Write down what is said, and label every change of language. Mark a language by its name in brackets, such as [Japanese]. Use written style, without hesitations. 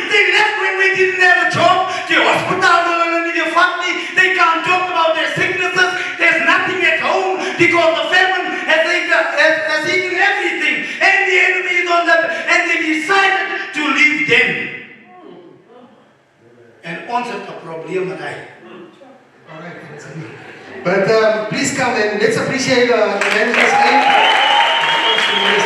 [English] They left when they didn't have a job. The hospital, the family, they can't talk about their sicknesses. There's nothing at home because the famine has eaten everything. And the enemy is on them. And they decided to leave them. [Afrikaans] And ons het 'n probleem met hy. [English] Alright, but please come and let's appreciate Evangelist Ayoob.